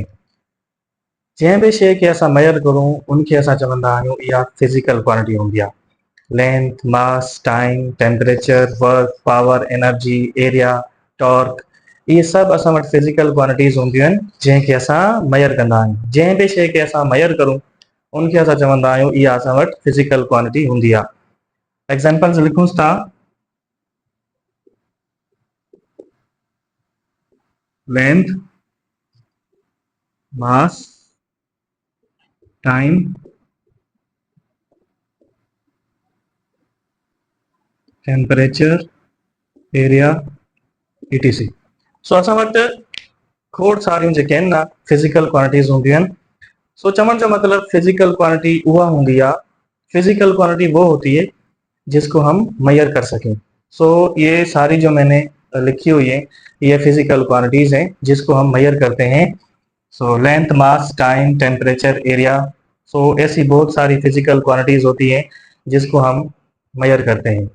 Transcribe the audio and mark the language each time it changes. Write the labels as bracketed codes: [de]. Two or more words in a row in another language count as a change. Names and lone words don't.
[sd] जंहिं बि शइ खे असां मेजर करूं उनखे असां चवंदा आहियूं इहा [en] physical quantity [sd] हूंदी आहे। [en] length, mass, time, temperature, work, power, energy, area, torque, [sd] इहे सभु असां वटि [en] physical quantities [sd] हूंदियूं आहिनि जंहिंखे असां मेजर कंदा आहियूं। जंहिं बि शइ खे असां मेजर करूं उनखे असां चवंदा आहियूं इहा असां वटि [en] physical quantity [sd] हूंदी आहे। एग्ज़ाम्पल्स लिखूंसि था। [en] length, mass, time, temperature, area, etc. [sd] सो असां वटि खोड़ सारियूं जेके आहिनि न [en] physical quantities [sd] हूंदियूं आहिनि। सो चवण जो मतलब [en] physical quantity [sd] उहा हूंदी आहे, [en] physical quantity [ur] وہ ہوتی ہے جس کو ہم میجر کر سکیں. سو یہ ساری جو میں نے لکھی ہوئی ہے یہ [en] physical quantities [ur] ہیں جس کو ہم میجر کرتے ہیں. سو [en] length, mass, time, temperature, area, [ur] سو ایسی بہت ساری [en] physical quantities [ur] ہوتی ہیں جس کو ہم میجر کرتے ہیں.